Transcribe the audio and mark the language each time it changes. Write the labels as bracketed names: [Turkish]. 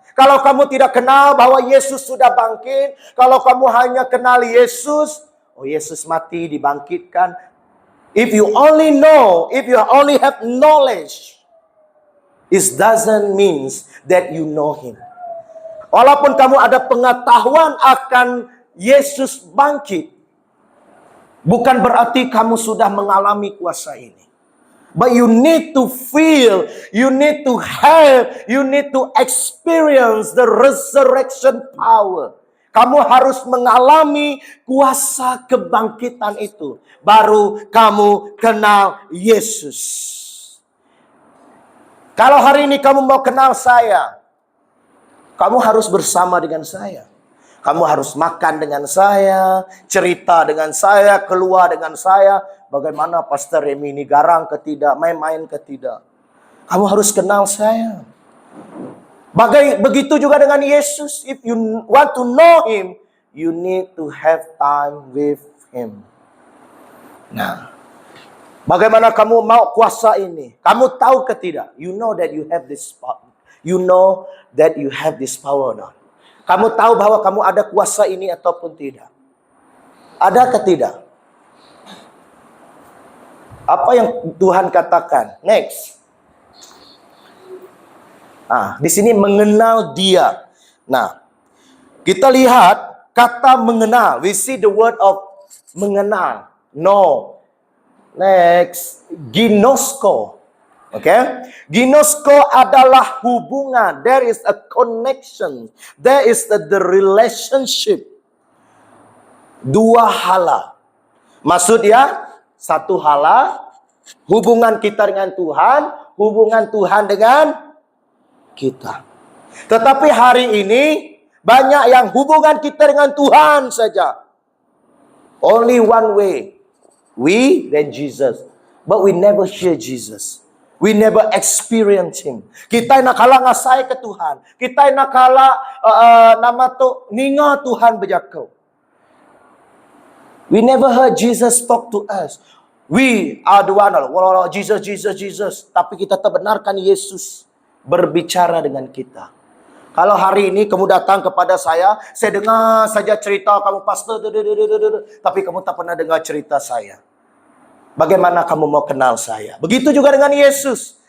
[Malay] Kalau kamu tidak kenal bahwa Yesus sudah bangkit, kalau kamu hanya kenal Yesus, oh Yesus mati, dibangkitkan. [English] If you only know, if you only have knowledge, it doesn't mean that you know Him. [Malay] Walaupun kamu ada pengetahuan akan Yesus bangkit, bukan berarti kamu sudah mengalami kuasa ini. [English] But you need to feel, you need to have, you need to experience the resurrection power. [Malay] Kamu harus mengalami kuasa kebangkitan itu. Baru kamu kenal Yesus. Kalau hari ini kamu mau kenal saya, kamu harus bersama dengan saya. Kamu harus makan dengan saya, cerita dengan saya, keluar dengan saya. Bagaimana Pastor Remy ini garang ke tidak, main-main ke tidak. Kamu harus kenal saya. Begitu juga dengan Yesus. [English] If you want to know Him, you need to have time with Him. [Malay] Nah, bagaimana kamu mau kuasa ini? Kamu tahu ke tidak? [English] You know that you have this power. You know that you have this power now. [Malay] Kamu tahu bahwa kamu ada kuasa ini ataupun tidak? Ada ke tidak? Apa yang Tuhan katakan? Next. Di sini mengenal Dia. Nah, kita lihat kata mengenal. [English] We see the word of mengenal. No. Next, ginosko. Okay? [Malay] Ginosko adalah hubungan. [English] There is a connection. There is the relationship. [Malay] Dua hala. Maksudnya, satu hala, hubungan kita dengan Tuhan, hubungan Tuhan dengan kita. Tetapi hari ini, banyak yang hubungan kita dengan Tuhan saja. [English] Only one way. We, then Jesus. But we never hear Jesus. We never experience Him. [Iban] Kita nak kalah ngasai ke Tuhan. Kita nak kalah nama tu ninga Tuhan berjakau. [English] We never heard Jesus talk to us. We are the one, Jesus, Jesus, Jesus. [Malay] Tapi kita terbenarkan Yesus berbicara dengan kita. Kalau hari ini kamu datang kepada saya dengar saja cerita kamu pastor, tapi kamu tak pernah dengar cerita saya. Bagaimana kamu mau kenal saya? Begitu juga dengan Yesus.